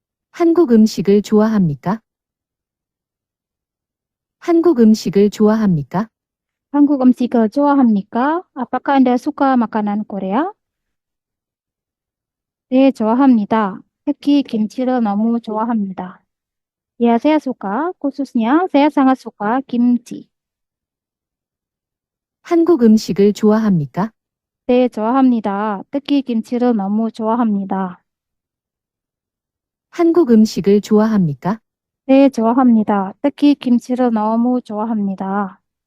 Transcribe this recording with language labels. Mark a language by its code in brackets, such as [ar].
[ko] 한국 음식을 좋아합니까? 한국 음식을 좋아합니까? 한국 음식을 좋아합니까? [id] Apakah Anda suka makanan Korea? [ko] 네, 좋아합니다. 특히 김치를 너무 좋아합니다. [id] Ya, saya suka. Khususnya, saya sangat suka kimchi. [ko] 한국 음식을 좋아합니까? 네, 좋아합니다. 특히 김치를 너무 좋아합니다. 한국 음식을 좋아합니까? 네, 좋아합니다. 특히 김치를 너무 좋아합니다.